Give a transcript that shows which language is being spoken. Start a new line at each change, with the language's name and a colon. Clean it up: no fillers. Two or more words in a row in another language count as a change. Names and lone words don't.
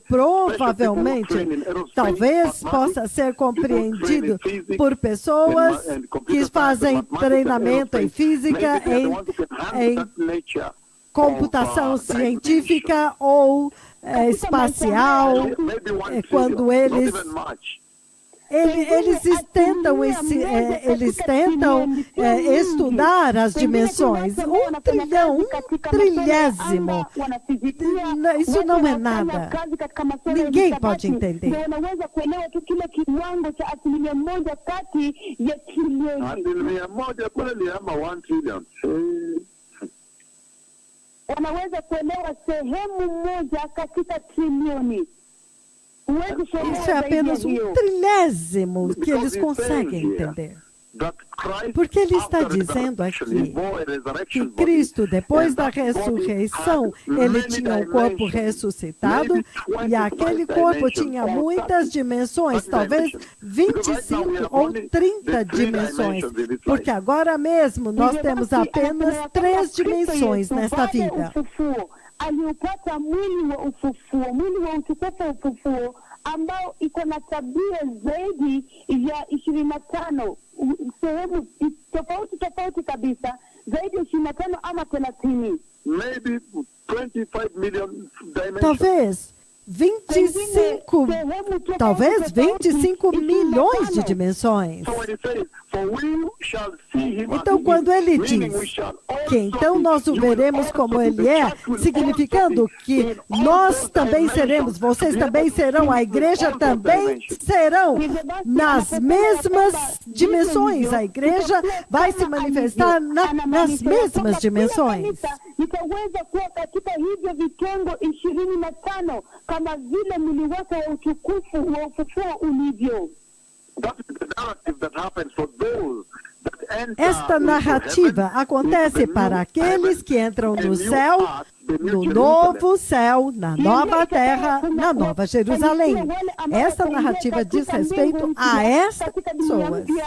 Portuguese: provavelmente, talvez possa ser compreendido por pessoas que fazem treinamento em física, em computação científica ou espacial, quando eles tentam estudar as dimensões. 1 trilhão, 1 trilhésimo. Isso não é nada. Ninguém pode entender.
Swahili: Wanaweza kuelewa sehemu moja katika trilioni.
Portuguese: Isso é apenas 1 trilhésimo que eles conseguem entender. Porque ele está dizendo aqui que Cristo, depois da ressurreição, ele tinha um corpo ressuscitado e aquele corpo tinha muitas dimensões, talvez 25 ou 30 dimensões, porque agora mesmo nós temos apenas 3 dimensões nesta vida.
Swahili: Aliupata mwili wa ufufuo, mwili wa utukufu wa ufufuo, ambao iko na tabia zaidi ya 25, sehemu tofauti kabisa, zaidi ya 25 ama 30.
English: Maybe 25 million dimensions.
Portuguese: Talvez 25 milhões de dimensões. Então, quando ele diz que então nós o veremos como ele é, significando que nós também seremos, vocês também serão, a igreja também serão nas mesmas dimensões. A igreja vai se manifestar nas mesmas dimensões.
Swahili: Nitaweza kuwa katika hivyo vitengo 25 kama vile mwili wake wa utukufu wa ufufuo ulivyo.
Portuguese: Esta narrativa acontece para aqueles que entram no céu, no novo céu, na nova terra, na nova Jerusalém. Esta narrativa diz respeito a estas pessoas.